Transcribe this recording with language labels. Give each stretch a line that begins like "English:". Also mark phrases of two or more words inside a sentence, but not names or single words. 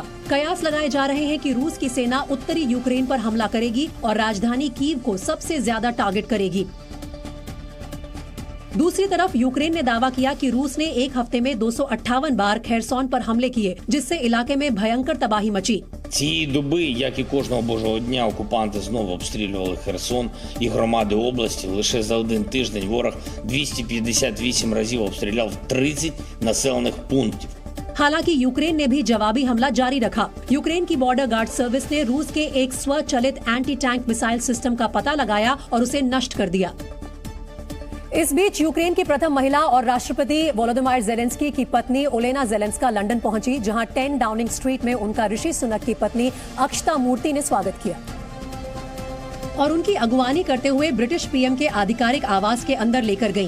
Hindi: कयास लगाए जा रहे हैं कि रूस की सेना उत्तरी यूक्रेन पर हमला करेगी और राजधानी कीव को सबसे ज्यादा टारगेट करेगी। दूसरी तरफ यूक्रेन ने दावा किया कि रूस ने एक हफ्ते में 258 बार खेरसोन पर हमले किए, जिससे इलाके में भयंकर तबाही मची।
Ukrainian: Цієї доби, як і кожного божого дня, окупанти знову обстрілювали Херсон і громади області. Лише за один тиждень ворог 258 разів обстріляв 30 населених пунктів.
Hindi: हालांकि यूक्रेन ने भी जवाबी हमला जारी रखा। यूक्रेन की
English: border guard service
Hindi: ने रूस के एक स्वचालित
English: anti tank missile system
Hindi: का पता लगाया और उसे नष्ट कर दिया। इस बीच यूक्रेन की प्रथम महिला और राष्ट्रपति वोलोदिमीर ज़ेलेंस्की की पत्नी ओलेना ज़ेलेंस्का लंदन पहुंची, जहां 10 डाउनिंग स्ट्रीट में उनका ऋषि सुनक की पत्नी अक्षता मूर्ति ने स्वागत किया और उनकी अगुवानी करते हुए
English: British PM
Hindi: के आधिकारिक आवास के अंदर लेकर गईं।